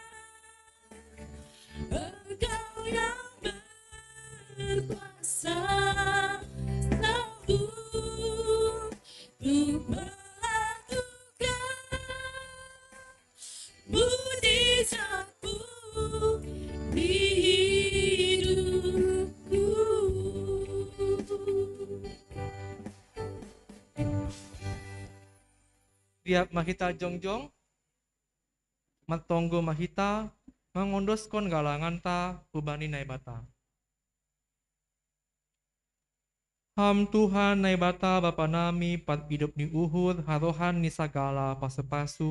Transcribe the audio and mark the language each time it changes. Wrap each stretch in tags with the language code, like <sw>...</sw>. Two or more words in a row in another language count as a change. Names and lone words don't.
<id>Engkau yang berkuasa sanggup untuk melakukan mujizat-Mu di hidupku.</id> <bts>Tiap mahita jongjong, matonggo mahita, mangondoskon galangan ta, hubani naibata. Ham Tuhan naibata Bapa nami, pat hidup ni uhur, harohan ni sagala pasepasu.</bts>